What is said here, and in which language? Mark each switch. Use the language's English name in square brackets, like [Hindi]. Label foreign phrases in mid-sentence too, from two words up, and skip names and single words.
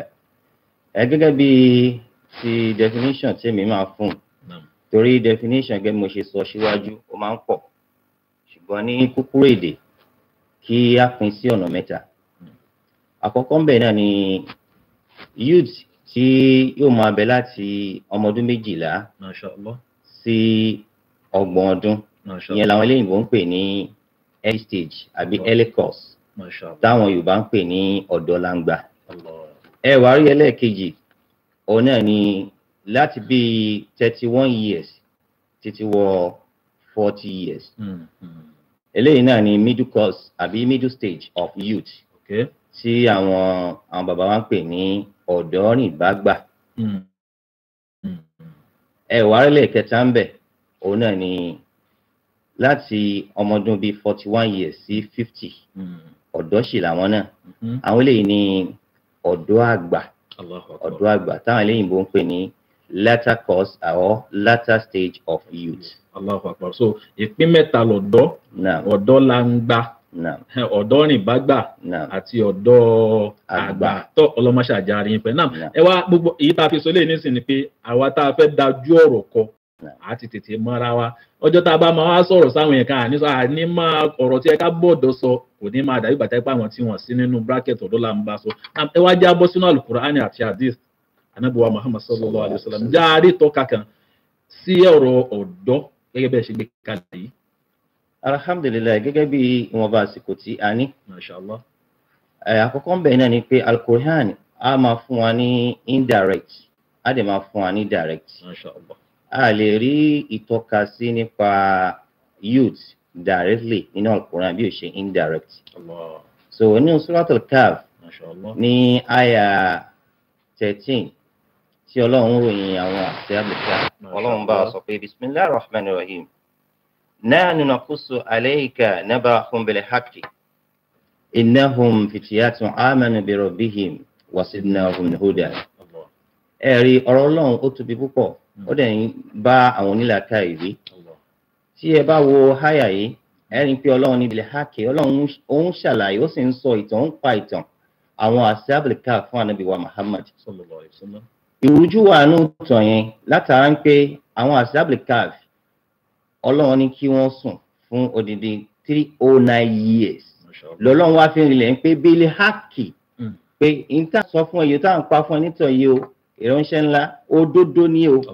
[Yoruba] Gẹ́gẹ́ bí ti definition tí mi máa fún, torí definition gẹ́gẹ́ mo ṣe sọ síwájú ó máa ń pọ̀, ṣùgbọ́n ní kúkúrú èdè kí á pín sí ọ̀nà mẹ́ta. Àkọ́kọ́ ń bẹ náà ni youth tí yóò máa bẹ láti ọmọ ọdún 12 Mashallah. sí 30 ọdún. Ìyẹn làwọn eléyìnbó ń pè ní [English] early stage [Yoruba] àbí [English] early course, [Yoruba] táwọn Yorùbá ń pè ní ọ̀dọ́ langba. Ẹ wá rí ẹlẹ́ẹ̀kejì, òun náà ni láti bí 31 years títí wọ 40 years. Eléyìí náà ni [English] middle course [Yoruba] àbí [English] middle stage of youth [Yoruba] tí àwọn bàbá wa ń pè ní ọ̀dọ́ rìn bá gbà. Ẹ wá rí ẹlẹ́ẹ̀kẹta ń bẹ, òun náà ni láti ọmọ ọdún bíi 41 years sí 50. Ọ̀dọ́ sì làwọn náà. Àwọn eléyìí ni ọ̀dọ́ àgbà. Ọ̀dọ́ àgbà táwọn eléyìnbó ń pè ní [English] latter course or latter stage of youth. [Arabic] الله أكبر. [Yoruba] So ìpín mẹ́ta lọ̀dọ́, ọ̀dọ́ langba, ọ̀dọ́ rìn bá gbà àti ọ̀dọ́ àgbà. Tó ọlọ́mọṣẹ́ àjárí yín pẹ̀ náà. Ẹ wá gbogbo èyí tá a fi sọ lé nísìn ni pé àwa tá a fẹ́ dájú ọ̀rọ̀ kọ àti tètè mọ́ra wa. Ọjọ́ tá a bá máa wá sọ̀rọ̀ sáwọn yẹn kan àní máa ọ̀rọ̀ tí ẹ ká gbọ́dọ̀ sọ kò ní máa dàbí bàtà ipá àwọn tí wọ́n sí nínú bracket ọ̀dọ́ là ń bá sọ. Ẹ wá já bọ́ sínú Al-Qur'ani àti hadith Ànábì wa Muhammad [Arabic] صلى الله عليه وسلم. [Yoruba] Járe tọ́ka kan sí ọ̀rọ̀ ọ̀dọ́ gẹ́gẹ́ bẹ́ẹ̀ ṣe gbé kalẹ̀ yìí. Alhamdulillah, gẹ́gẹ́ bí ìwọ̀nba àsìkò tí a ní. Mashallah. Àkọ́kọ́ ń bẹ náà ni pé Al-Qur'an a máa fún wa ní indirect, a dẹ̀ máa fún wa ní direct. Mashallah. A lè rí ìtọ́ka sí nípa [English] youth directly [Yoruba] nínú Al-Qur'an bí ó ṣe indirect. Allah. So nínú Suratul Kahf Mashallah. ní àyà 13 tí Ọlọ́run ròyìn àwọn Ashabul Kahf. Ọlọ́run bá sọ pé [Arabic] بسم الله الرحمن الرحيم. نحن نقص عليك نبأهم بالحق. إنهم فتية آمنوا بربهم وزدناهم هدى. [Yoruba] Allah. Ẹ̀rí ọ̀rọ̀ Ọlọ́run ó tóbi púpọ̀. Ó dẹ̀ ń bá àwọn onílàákàyè wí. Allah. Tí ẹ bá wo háyà yìí, ẹ rí pé Ọlọ́run níbi hákè, Ọlọ́run ó ń ṣàlàyé, ó sì ń sọ ìtàn, ó ń pa ìtàn àwọn Ashabul Kahf fún Ànábì wa Muhammad. [Arabic] صلى الله عليه وسلم. [Yoruba] Ìrújú wà nù tàn yẹn látara ń pé àwọn Ashabul Kahf Ọlọ́run ní kí wọ́n sùn fún odidi 309 years. Mashallah. Lọ́lọ́run wá fi rinlẹ̀ ń pé bílí hákì pé ìta sọ fún ẹyẹ tá à ń pa fún ẹ nítọ̀ yìí o, ìránṣẹ́ ńlá òdodo ní o.